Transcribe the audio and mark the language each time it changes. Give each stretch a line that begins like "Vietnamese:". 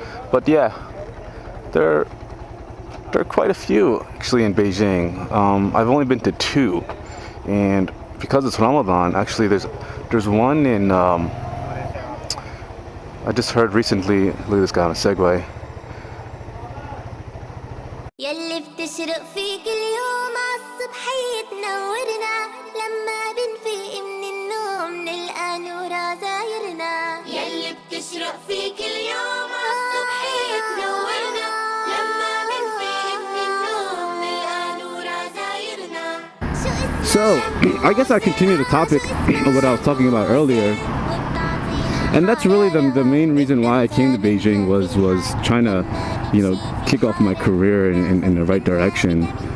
English: But yeah, there are quite a few actually in Beijing. I've only been to two, and because it's Ramadan, actually there's one in. I just heard recently. Look at this guy on a Segway.
Arabic: يلي بتشرق فيك اليوم عالصبحية تنورنا لما بنفيق من النوم نلقى نورا زايرنا يلي بتشرق فيك اليوم عالصبحية تنورنا لما بنفيق من النوم نلقى نورا زايرنا.
English: So, I guess I continue the topic of what I was talking about earlier. And that's really the main reason why I came to Beijing was trying to, kick off my career in the right direction.